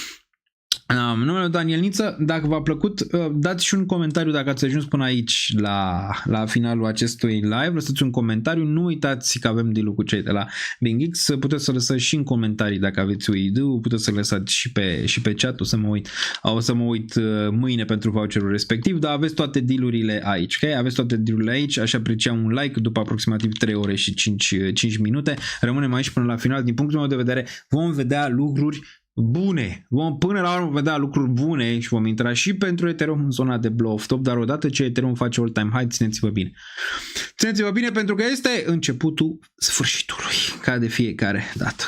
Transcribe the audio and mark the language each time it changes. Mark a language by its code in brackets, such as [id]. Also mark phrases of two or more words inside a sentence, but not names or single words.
[ro] Numele Daniel Niță, dacă v-a plăcut, dați și un comentariu dacă ați ajuns până aici la finalul acestui live, lăsați un comentariu, nu uitați că avem deal-ul cu cei de la BingX, puteți să lăsați și în comentarii dacă aveți o idee, puteți să lăsați și pe chat, o să mă uit mâine pentru voucherul respectiv, dar aveți toate deal-urile aici, ok? Aveți toate deal-urile aici, aș aprecia un like după aproximativ 3 ore și 5 minute, rămânem aici până la final, din punctul meu de vedere vom vedea lucruri bune. Vom până la urmă vedea lucruri bune și vom intra și pentru Ethereum în zona de [en] blow-off top, [ro] dar odată ce Ethereum face [en] all-time high, [ro] țineți-vă bine. Țineți-vă bine pentru că este începutul sfârșitului, ca de fiecare dată.